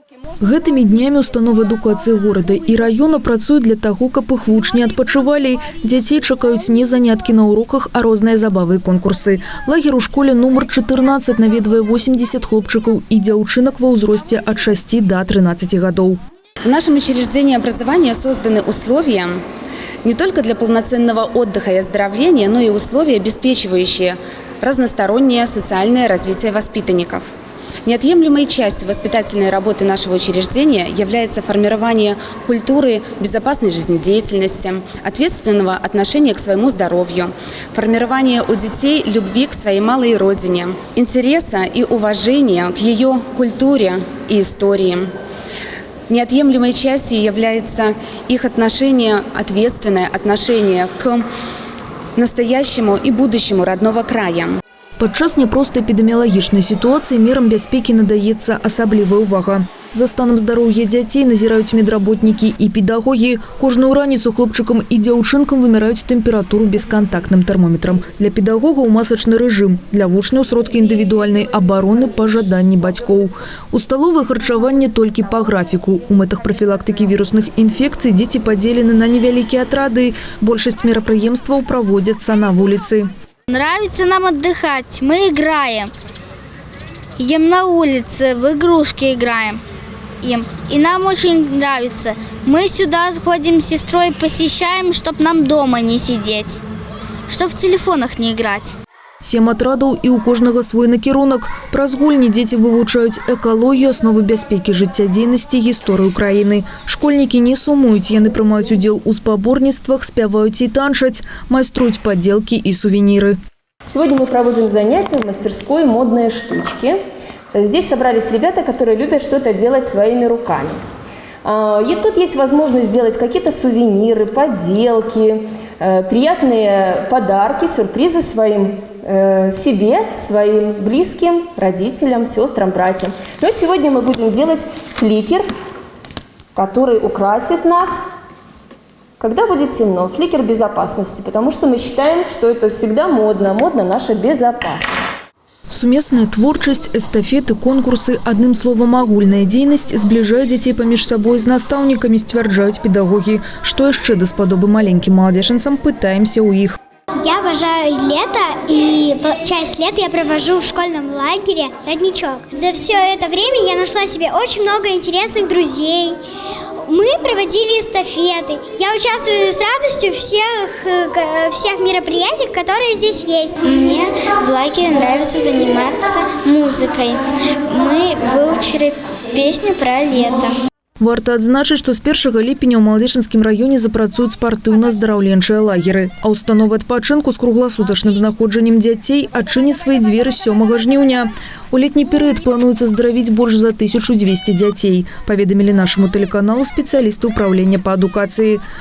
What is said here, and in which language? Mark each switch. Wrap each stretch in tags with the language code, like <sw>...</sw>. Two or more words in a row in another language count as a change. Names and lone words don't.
<be>Гэтымі днямі установы адукацыі горада і района працуюць для таго, каб іх вучні адпачывалі. Дзяцей чакаюць не заняткі на уроках, а розныя забавы і конкурсы. Лагер у школе номер 14 наведвае 80 хлопчыкаў і дзяўчынак ва ўзросце от 6 до 13 гадоў.</be> <ru>В нашем учреждении образования созданы условия не только для полноценного отдыха и оздоровления, но и условия, обеспечивающие разностороннее социальное развитие воспитанников. Неотъемлемой частью воспитательной работы нашего учреждения является формирование культуры безопасной жизнедеятельности, ответственного отношения к своему здоровью, формирование у детей любви к своей малой родине, интереса и уважения к ее культуре и истории. Неотъемлемой частью является их отношение, ответственное отношение к настоящему и будущему родного края.</ru> <be>Падчас няпростай эпідэміялагічнай сітуацыі мерам бяспекі надаецца асаблівая ўвага. За станам здароўя дзяцей назіраюць медработнікі і педагогі. Кожную раніцу хлопчыкам і дзяўчынкам вымяраюць тэмпературу бескантактным тэрмометрам. Для педагогаў масачны рэжым, для вучняў сродкі індывідуальнай абароны па жаданні бацькоў. У сталовай харчаванне толькі па графіку. У мэтах прафілактыкі вірусных інфекцый дзеці падзелены на невялікія атрады. Большасць мерапрыемстваў праводзяцца на вуліцы.</be> <ru>Нравится нам отдыхать, мы играем. Ем на улице, в игрушки играем. И нам очень нравится. Мы сюда ходим с сестрой, посещаем, чтобы нам дома не сидеть, чтобы в телефонах не играть.</ru> <be>7 атрадаў і ў кожнага свой накірунак. Праз гульні дзеці вывучаюць экалогію, асновы бяспекі жыццядзейнасці, гісторыю краіны. Школьнікі не сумуюць, яны прымаюць удзел у спаборніцтвах, спяваюць і танчаць, майструюць падзелкі і сувеніры.</be> <ru>Сегодня мы проводим занятия в мастерской «Модные штучки». Здесь собрались ребята, которые любят что-то делать своими руками. И тут есть возможность сделать какие-то сувениры, поделки, приятные подарки, сюрпризы своим себе, своим близким, родителям, сестрам, братьям. Но сегодня мы будем делать фликер, который украсит нас, когда будет темно. Фликер безопасности, потому что мы считаем, что это всегда модно. Модно наша безопасность.</ru> <be>Сумесная творчасць, эстафеты, конкурсы, адным словам агульная дзейнасць збліжае дзяцей паміж сабой з настаўнікамі, сцвярджаюць педагогі. Што яшчэ даспадобы маленькім маладзечанцам, пытаемся ў іх.</be> <ru>Я обожаю лето, и часть лета я провожу в школьном лагере «Родничок». За все это время я нашла себе очень много интересных друзей. Мы проводили эстафеты. Я участвую с радостью в всех мероприятиях, которые здесь есть. Мне в лагере нравится заниматься музыкой. Мы выучили песню про лето.</ru> <be>Варта адзначыць, што з 1 ліпеня ў Малодзечанскім раёне запрацуюць спартыўна-здараўленчыя лагеры, а установы адпачынку з кругласутачным знаходжаннем дзяцей адчыняць свае дзверы 7 жніўня. У летні перыяд плануецца здаравіць больш за 1200 дзяцей, паведамілі нашаму тэлеканалу спецыялісты ўпраўлення па адукацыі.</be>